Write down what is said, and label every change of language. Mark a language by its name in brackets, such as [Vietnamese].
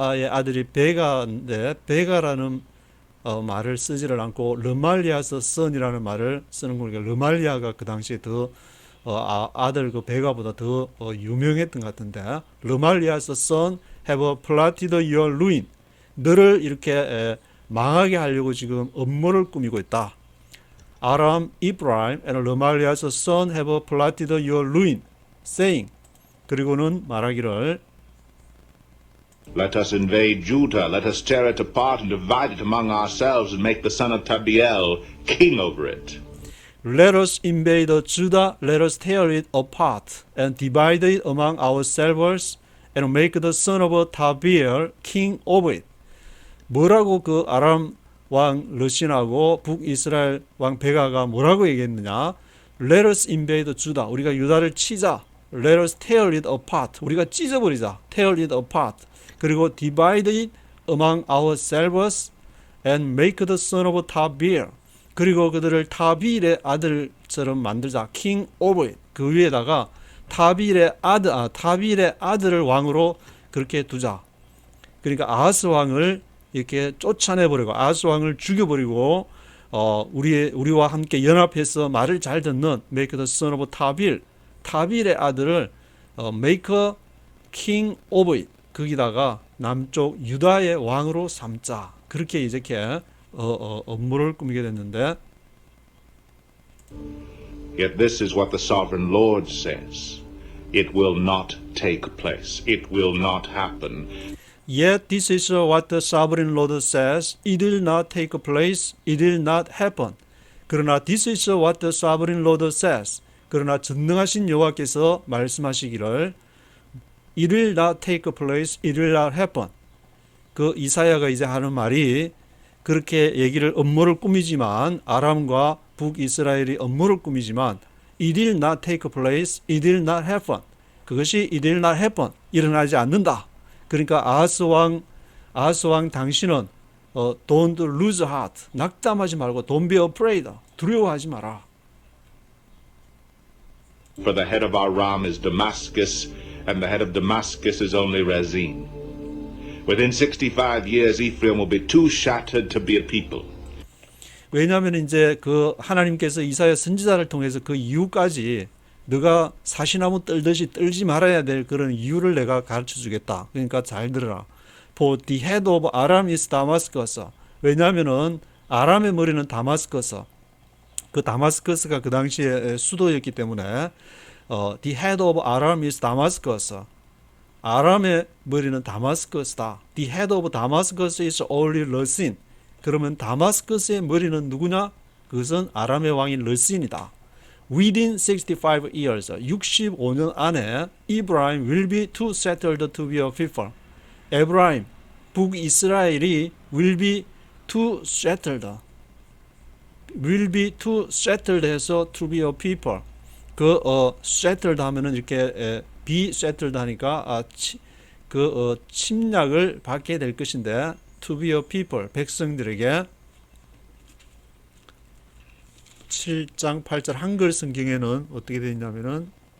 [Korean] 아들이 베가인데 베가라는 말을 쓰지를 않고 르말리아의 son이라는 말을 쓰는 거니까 르말리아가 그 당시에 더 아들 그 베가보다 더 유명했던 것 같은데 르말리아의 [English] son have plotted your ruin [Korean] 너를 이렇게 망하게 하려고 지금 음모를 꾸미고 있다. [English] 아람, 이브라임, and 르말리아의 son have plotted your ruin, saying [Korean] 그리고는 말하기를 [English] Let us invade Judah, let us tear it apart and divide it among ourselves and make the son of Tabiel king over it. Let us invade Judah, let us tear it apart and divide it among ourselves and make the son of Tabiel king over it. [Korean] 뭐라고 그 아람 왕 르신하고 북이스라엘 왕 베가가 뭐라고 얘기했느냐? [English] Let us invade Judah. [Korean] 우리가 유다를 치자. [English] Let us tear it apart. [Korean] 우리가 찢어버리자. [English] Tear it apart. [Korean] 그리고 [English] divide it among ourselves and make the son of Tabiel. [Korean] 그리고 그들을 타빌의 아들처럼 만들자. [English] King over it. [Korean] 그 위에다가 타빌의 아들을 왕으로 그렇게 두자. 그러니까 아하스 왕을 이렇게 쫓아내버리고 아하스 왕을 죽여버리고 우리와 함께 연합해서 말을 잘 듣는 [English] make the son of [Korean] 타빌의 아들을 [English] make a king over it. [Korean] 거기다가 남쪽 유다의 왕으로 삼자. 그렇게 이렇게 업무를 꾸미게 됐는데 [English] Yet this is what the sovereign Lord says. It will not take place. It will not happen. Yet this is what the sovereign Lord says. It will not take place. It will not happen. [Korean] 그러나 [English] this is what the sovereign Lord says. [Korean] 그러나 전능하신 여호와께서 말씀하시기를 [English] It will not take place. It will not happen. [Korean] 그 이사야가 이제 하는 말이 그렇게 얘기를 음모를 꾸미지만 아람과 북이스라엘이 음모를 꾸미지만 [English] It will not take place. It will not happen. [Korean] 그것이 [English] It will not happen. [Korean] 일어나지 않는다. 그러니까 아하스 왕 당신은 [English] don't lose heart. [Korean] 낙담하지 말고 [English] don't be afraid. [Korean] 두려워하지 마라. [English] For the head of Aram is Damascus, and the head of Damascus is only Rezin. Within 65 years, Ephraim will be too shattered to be a people. [Korean] 왜냐하면 이제 그 하나님께서 이사야 선지자를 통해서 그 이유까지 너가 사시나무 떨듯이 떨지 말아야 될 그런 이유를 내가 가르쳐 주겠다. 그러니까 잘 들어라. [English] For the head of Aram is Damascus. [Korean] 왜냐하면은 아람의 머리는 다마스커스. 그 다마스커스가 그 당시에 수도였기 때문에 [English] the head of Aram is Damascus. [Korean] 아람의 머리는 다마스커스다. [English] The head of Damascus is only Rezin. [Korean] 그러면 다마스커스의 머리는 누구냐? 그것은 아람의 왕인 레신이다. [English] Within 65 years, [Korean] 65년 안에 [English] Ephraim will be too settled to be a people. 에브라임, [Korean] 북이스라엘이 [English] will be too settled. will be too settled [Korean] 해서 [English] to be a people. [Korean] settled 하면은 이렇게 [English] be settled [Korean] 하니까 침략을 받게 될 것인데 [English] to be a people, [Korean] 백성들에게 7장 8절 한글 성경에는 어떻게 되어 있냐면은